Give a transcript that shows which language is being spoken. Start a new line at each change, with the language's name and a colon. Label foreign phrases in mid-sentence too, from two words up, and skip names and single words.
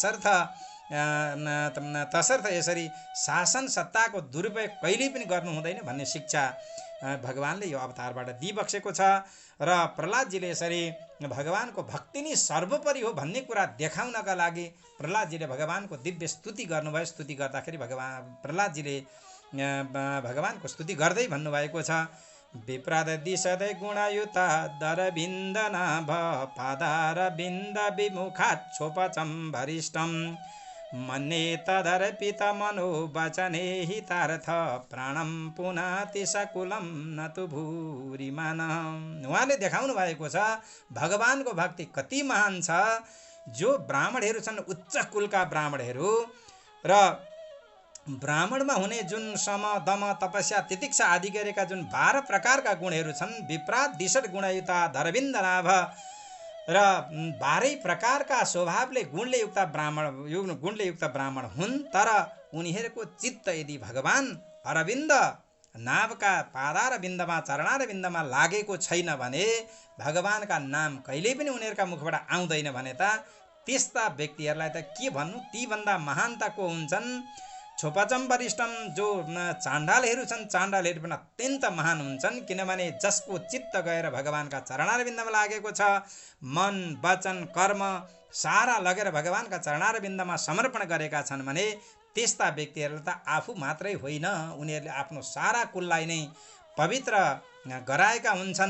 Nepali: तसर्थ यसरी शासन सत्ताको दुरुपयोग कहिल्यै पनि गर्नु हुँदैन भन्ने शिक्षा भगवानले यो अवतारबाट दिइबक्सेको छ। र प्रहलादजीले यसरी भगवानको भक्ति नै सर्वोपरि हो भन्ने कुरा देखाउनका लागि प्रहलादजीले भगवानको दिव्य स्तुति गर्नुभयो। स्तुति गर्दाखेरि प्रहलादजीले भगवानको स्तुति गर्दै भन्नुभएको छ,
Sanskrit: विप्रदधि सदै गुणयुता दरबिन्द नाभ पादार बिन्द विमुखाच्छोपचम भरिष्ठम मन्ये तदर्पित मनो वचने हितार्थ प्राणम पुनाति सकुलम न तु भूरिमान।
Nepali: उहाँले देखाउनु भएको छ भगवानको भक्ति कति महान छ। जो ब्राह्मणहरू छन्, उच्च कुलका ब्राह्मणहरू, र ब्राह्मणमा हुने जुन सम दम तपस्या तितिक्षा आदि गरेका जुन 12 प्रकारका गुणहरू छन्,
Sanskrit: विप्रात दिशट गुणयुता धरबिन्द नाभ,
Nepali: र 12 प्रकारका स्वभावले गुणले युक्त ब्राह्मण हुन्, तर उनीहरूको चित्त यदि भगवान अरविन्द नाभका पादार बिन्दमा चरणार बिन्दमा लागेको छैन भने, भगवानका नाम कहिल्यै पनि उनीहरूका मुखबाट आउँदैन भने त त्यस्ता व्यक्तिहरूलाई त के भन्नु, तीभन्दा महान त को हुन्छन्।
Sanskrit: छोपचम वरिष्ठम,
Nepali: जो चाण्डालहरू छन्, चाण्डालहरू पनि अत्यन्त महान हुन्छन्, किनभने जसको चित्त गएर भगवानका चरणारविन्दमा लागेको छ, मन वचन कर्म सारा लगेर भगवानका चरणारविन्दमा समर्पण गरेका छन् भने त्यस्ता व्यक्तिहरूले त आफू मात्रै होइन, उनीहरूले आफ्नो सारा कुललाई नै पवित्र गराएका हुन्छन्।